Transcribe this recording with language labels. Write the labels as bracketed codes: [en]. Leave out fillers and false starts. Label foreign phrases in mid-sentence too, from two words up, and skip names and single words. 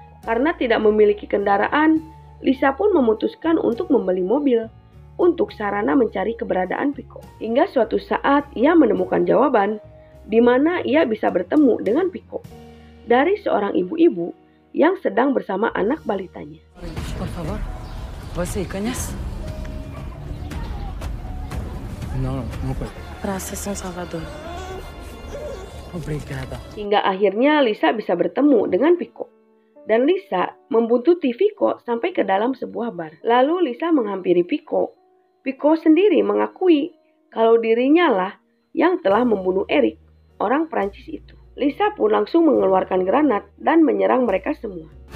[id] Karena tidak memiliki kendaraan, Lisa pun memutuskan untuk membeli mobil untuk sarana mencari keberadaan Pico. Hingga suatu saat ia menemukan jawaban di mana ia bisa bertemu dengan Pico dari seorang ibu-ibu yang sedang bersama anak balitanya. [pt] Por favor, você conhece? Não, não foi. Praça São Salvador. Obrigada. [id] Hingga akhirnya Lisa bisa bertemu dengan Pico. Dan Lisa membuntuti Pico sampai ke dalam sebuah bar. Lalu Lisa menghampiri Pico. Pico sendiri mengakui kalau dirinya lah yang telah membunuh Eric, orang Prancis itu. Lisa pun langsung mengeluarkan granat dan menyerang mereka semua.